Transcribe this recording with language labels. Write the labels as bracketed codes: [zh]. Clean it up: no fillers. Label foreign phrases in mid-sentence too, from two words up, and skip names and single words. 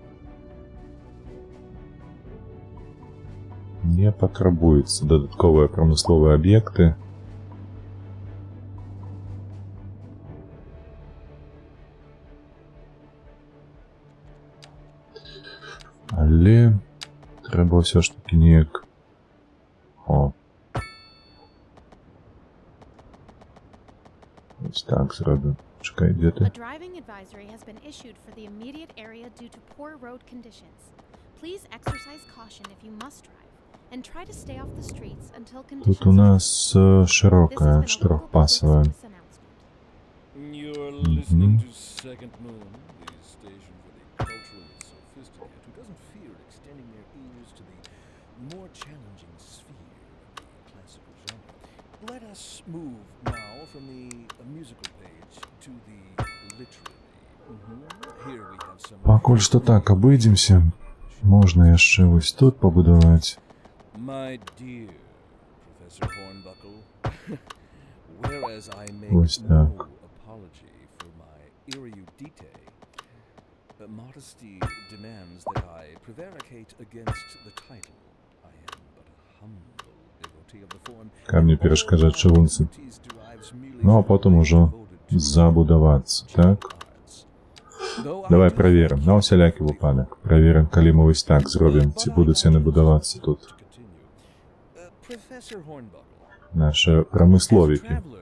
[be] Не патрабуецца дадатковыя прамысловыя аб'екты. Але трэба ўсё ж такі неяк. [uk] О. Ось так зробимо. Чекай, де ти? [en] A driving advisory has been issued for the immediate area due to poor road conditions. Please exercise caution if you must drive and try to stay off the streets until conditions. [ru] Тут у нас широкая, четырехпасовая. [en] You're listening to Second Moon, the station for the culturally sophisticated who doesn't fear extending their ears to the more challenging sphere of the classical genre. Let us move now from the musical page to the literary. Here we have some. [be] Пакуль што так абыдземся, можна яшчэ вось тут пабудаваць. [en] My dear Professor Hornbuckle, whereas I make What's no that? apology for my erudite, modesty demands that I prevaricate against the title. I am but a humble devotee of the form. [be] Камні перашкаджаць чыгунцы. Ну а потом ужо забудавацца, так? Давай праверым, на усялякі выпадак. Праверым, калі мы вось так зробім, ці будуць яны будавацца тут. Нашы прамысловікі.